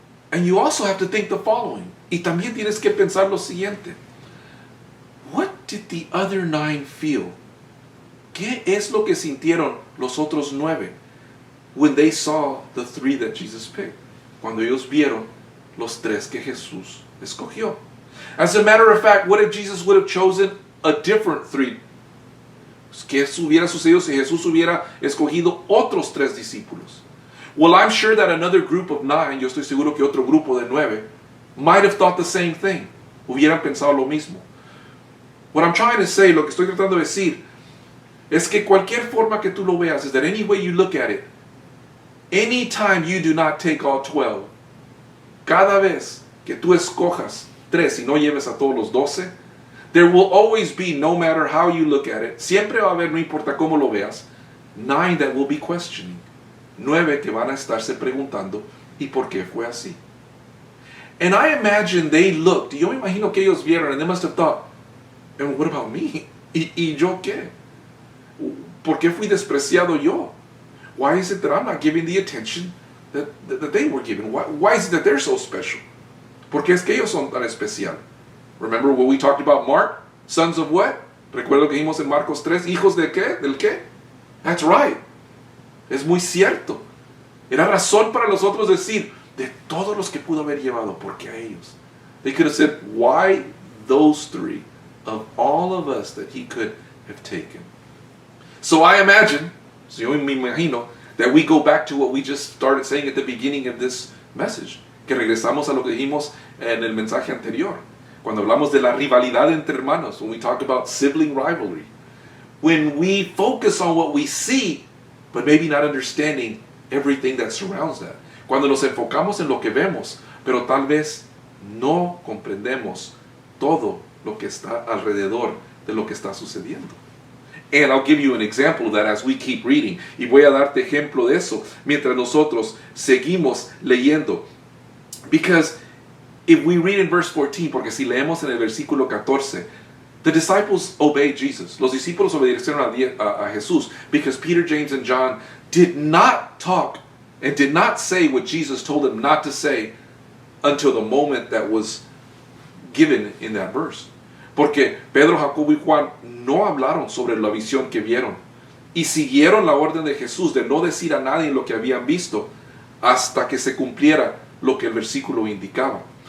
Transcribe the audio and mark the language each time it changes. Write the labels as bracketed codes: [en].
[en] And you also have to think the following. [es] Y también tienes que pensar lo siguiente. [en] What did the other 9 feel? [es] ¿Qué es lo que sintieron los otros 9 [en] when they saw the 3 that Jesus picked? [es] Cuando ellos vieron los 3 que Jesús escogió. [en] As a matter of fact, what if Jesus would have chosen a different 3? [es] ¿Qué hubiera sucedido si Jesús hubiera escogido otros 3 discípulos? [en] Well, I'm sure that another group of 9, [es] yo estoy seguro que otro grupo de 9, [en] might have thought the same thing. [es] Hubieran pensado lo mismo. [en] What I'm trying to say, [es] lo que estoy tratando de decir, es que cualquier forma que tú lo veas, [en] is that any way you look at it, anytime you do not take all 12, [es] cada vez que tú escojas 3 y no lleves a todos los 12, [en] there will always be, no matter how you look at it, [es] siempre va a haber, no importa cómo lo veas, [en] 9 that will be questioning. [es] 9 que van a estarse preguntando, ¿y por qué fue así? [en] And I imagine they looked, [es] y yo me imagino que ellos vieron, [en] and they must have thought, and what about me? [es] ¿Y yo qué? ¿Por qué fui despreciado yo? [en] Why is it that I'm not giving the attention that they were given? Why is it that they're so special? [es] ¿Por qué es que ellos son tan especial? [en] Remember what we talked about Mark? Sons of what? [es] ¿Recuerdo lo que dijimos en Marcos 3? ¿Hijos de qué? ¿Del qué? [en] That's right. [es] Es muy cierto. Era razón para los otros decir, de todos los que pudo haber llevado, ¿por qué a ellos? [en] They could have said, why those 3 of all of us that he could have taken? So I imagine, so [es] yo me imagino, [en] that we go back to what we just started saying at the beginning of this message, [es] que regresamos a lo que dijimos en el mensaje anterior, cuando hablamos de la rivalidad entre hermanos, [en] when we talked about sibling rivalry. When we focus on what we see, but maybe not understanding everything that surrounds that. [es] Cuando nos enfocamos en lo que vemos, pero tal vez no comprendemos todo lo que está alrededor de lo que está sucediendo. [en] And I'll give you an example of that as we keep reading. [es] Y voy a darte ejemplo de eso mientras nosotros seguimos leyendo. [en] Because if we read in verse 14, [es] porque si leemos en el versículo 14, [en] the disciples obeyed Jesus. [es] Los discípulos obedecieron a Jesús [en] because Peter, James, and John did not talk and did not say what Jesus told them not to say until the moment that was given in that verse. [es] Porque Pedro, Jacobo y Juan no hablaron sobre la visión que vieron y siguieron la orden de Jesús de no decir a nadie lo que habían visto hasta que se cumpliera lo que el versículo indicaba.